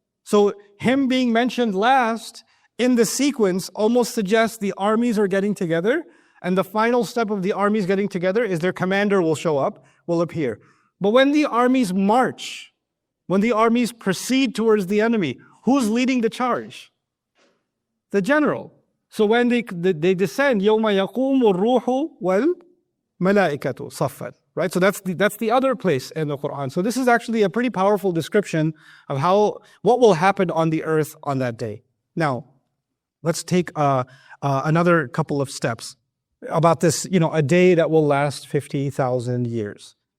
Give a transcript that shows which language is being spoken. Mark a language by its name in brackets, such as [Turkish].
[English] So him being mentioned last in the sequence almost suggests the armies are getting together. And the final step of the armies getting together is their commander will show up, will appear. But when the armies march, when the armies proceed towards the enemy, who's leading the charge? The general. So when they descend, [Arabic] يَوْمَ يَقُومُ الرُّوحُ وَالْمَلَائِكَةُ صَفًّا. [English] Right? So that's the other place in the Quran. So this is actually a pretty powerful description of what will happen on the earth on that day. Now, let's take another couple of steps about this, a day that will last 50,000 years.